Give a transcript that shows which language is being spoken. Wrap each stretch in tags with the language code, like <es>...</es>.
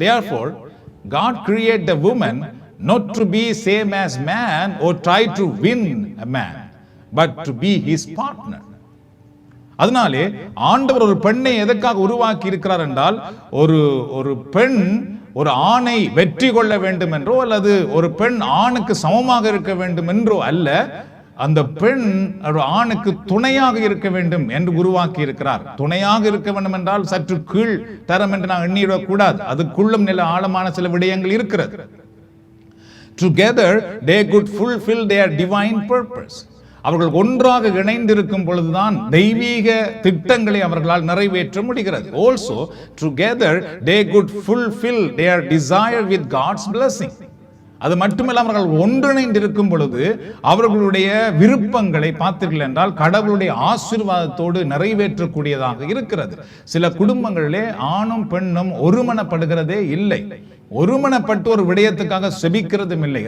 <en>Therefore, God created the woman not to be same as man or try to win a man, but to be his partner.</en> <ta>அதனாலே ஆண்டவர் ஒரு பெண்ணை எதற்காக உருவாக்கி இருக்கிறார் என்றால், ஒரு பெண் ஒரு ஆணை வெற்றி கொள்ள வேண்டும் என்றோ அல்லது ஒரு பெண் ஆணுக்கு சமமாக இருக்க வேண்டும் என்றோ அல்ல, அந்த பெண் ஒரு ஆணுக்கு துணையாக இருக்க வேண்டும் என்று உருவாக்கி இருக்கிறார். துணையாக இருக்க வேண்டும் என்றால் சற்று கீழ் தரம் என்று நான் எண்ணிவிடக் கூடாது. அதுக்குள்ளும் நில ஆழமான சில விடயங்கள் இருக்கிறது.</ta> <en>Together they could fulfill their divine purpose.</en> <ta>அவர்கள் ஒன்றாக இணைந்திருக்கும் பொழுதுதான் தெய்வீக திட்டங்களை அவர்களால் நிறைவேற்ற முடிகிறது.</ta> <en>Also together they could fulfill their desire with God's blessing.</en> <ta>அது மட்டுமல்ல, அவர்கள் ஒன்றிணைந்திருக்கும் பொழுது அவர்களுடைய விருப்பங்களை பார்த்தீர்கள் என்றால் கடவுளுடைய ஆசீர்வாதத்தோடு நிறைவேற்றக்கூடியதாக இருக்கிறது. சில குடும்பங்களிலே ஆணும் பெண்ணும் ஒருமனப்படுகிறதே இல்லை, ஒருமனப்பட்டு ஒரு விடயத்துக்காக செபிக்கிறதும் இல்லை.</ta>